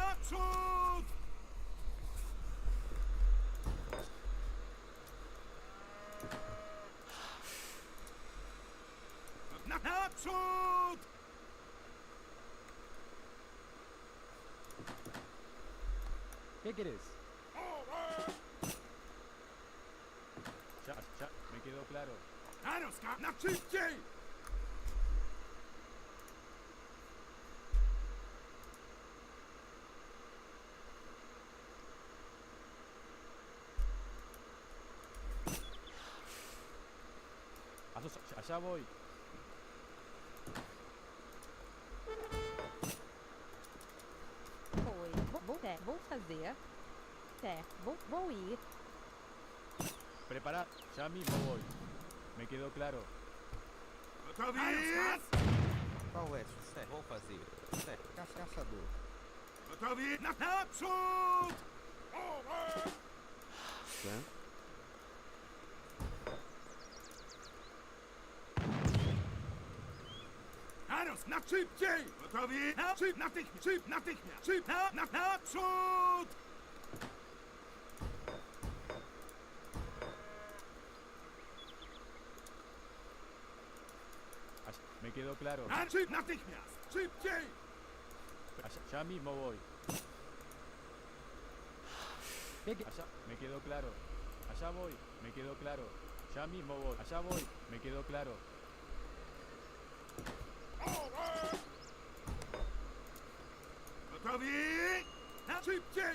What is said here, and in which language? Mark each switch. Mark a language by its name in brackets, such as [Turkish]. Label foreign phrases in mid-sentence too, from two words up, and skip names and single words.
[Polish] Naprzód! Naprzód! [Spanish] ¿Qué querés? Ya, me quedó claro. [Polish] Aeroska, na szybciej! [Spanish] Allá voy. [Portuguese] Foi. Vou fazer. Certo. Vou ir. [Spanish] Prepara, ya mismo voy. Me quedó claro. [Polish] Gotowi? [Portuguese] Qual é? Certo. Vou fazer. Certo. Caçador. [Polish] Gotowi? Naprzód! Okay. Aros, na szybciej! Gotowi? Natychmiast! Naprzód! [Spanish] Me quedó claro. [Polish] Natychmiast! Szybciej! [Spanish] Ya mismo voy. Allá, me quedó claro. Allá voy, me quedó claro. Ya mismo voy. Allá voy, me quedó claro. [Polish] Gotowi? Szybciej!